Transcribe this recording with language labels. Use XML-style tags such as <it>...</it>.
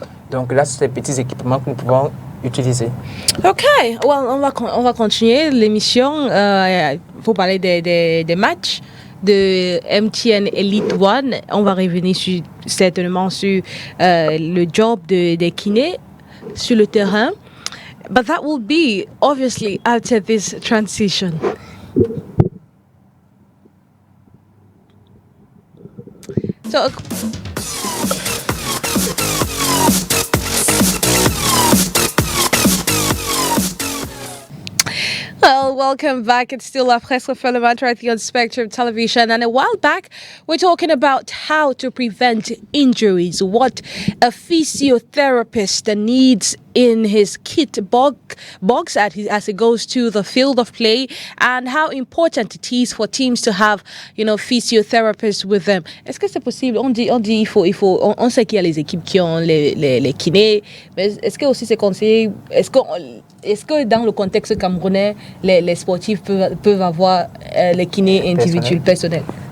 <fr>Donc là, c'est ces petits équipements que nous pouvons utiliser. Ok, well, on va continuer l'émission pour parler des matchs de MTN Elite One. On va revenir certainement sur le job des kinés sur le terrain.</fr> <en>But that will be obviously after this transition. So well, welcome back. It's still our Presse right here on Spectrum Television. And a while back, we're talking about how to prevent injuries, what a physiotherapist needs in his kit box as he goes to the field of play, and how important it is for teams to have, physiotherapists with them.</en> <fr>Est-ce que c'est possible? On dit, on sait qu'il y a les équipes qui ont les kinés, mais est-ce que aussi c'est conseillé? Est-ce que dans le contexte camerounais, les sportifs peuvent avoir les kinés individuels personnels?</fr>